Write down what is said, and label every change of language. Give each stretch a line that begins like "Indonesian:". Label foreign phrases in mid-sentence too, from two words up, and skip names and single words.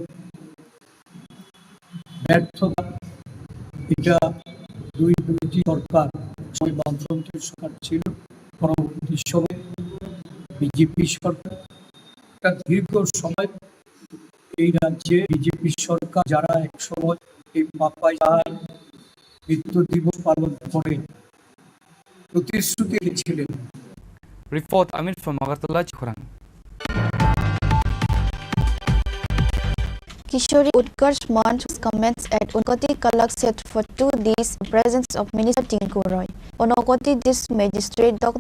Bangla: ব্যর্থতা, এটা দুইটি সরকার, সময় বামফ্রন্টের সরকার ছিল, পরবর্তী সময় বিজেপি সরকার, একটা দীর্ঘ সময় এই রাজ্যে বিজেপি সরকার যারা এক সময় এই পাপাই শাহর মৃত্যু দিবস পালন করে প্রতিশ্রুতি দিয়েছিলেন।
English: Report Amit from Agartala, Chini Khorang. Kishori Utkarsh Manch comments at Unakoti Kalakshetra for 2 days in presence of Minister Chini Khorang. Unakoti District Magistrate Dr.